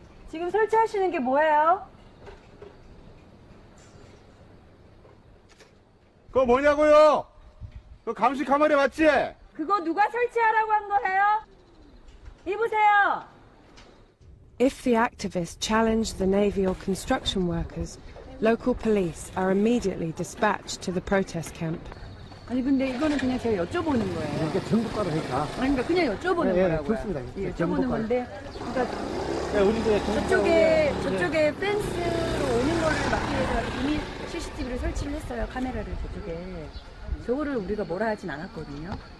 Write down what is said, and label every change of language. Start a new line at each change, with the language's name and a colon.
Korean: 지금 설치하시는 게 뭐예요? 그거 뭐냐고요? 그 감시 카메라 맞지? 그거 누가 설치하라고 한 거예요? 입으세요.
English: If the activists challenge the Navy or construction workers, local police are immediately dispatched to the protest camp.
Korean: 아니 근데 이거는 그냥 제가 여쭤보는 거예요. 이게 전북가로 하니까. 아니 그러니까 그냥 여쭤보는 거라고요. 좋습니다. 예, 여쭤보는 건데 그러니까 우리도 저쪽에 펜스로 오는 거를 막기 위해서 이미 CCTV를 설치를 했어요. 카메라를 저쪽에. 저거를 우리가 뭐라 하진 않았거든요.